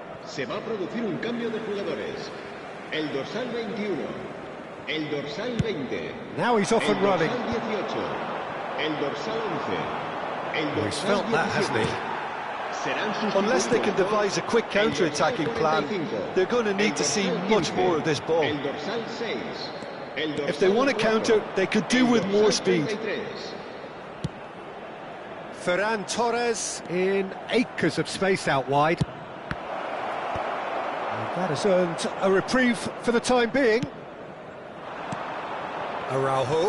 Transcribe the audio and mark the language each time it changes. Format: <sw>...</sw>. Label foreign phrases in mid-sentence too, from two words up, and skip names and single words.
<es>Se va a producir un cambio de jugadores. El dorsal 21. El dorsal 20.</es> <en>Now he's off and running.</en> <es>El dorsal 18. El dorsal 11. El</es> <en>Well, he's</en> <es>dorsal</es> <en>felt that, hasn't</en> <es>17.</es> <en>he? Unless they can devise a quick counter-attacking plan, they're going to need to see much more of this ball.</en> <es>El dorsal 6. El dorsal</es> <en>If they want to</en> <es>4.</es> <en>counter, they could do with</en> <es>El</es> <en>more</en> <es>dorsal</es> <en>speed.</en> <es>33.</es> <en>Ferran Torres in acres of space out wide. And that has earned a reprieve for the time being. Araujo.</en>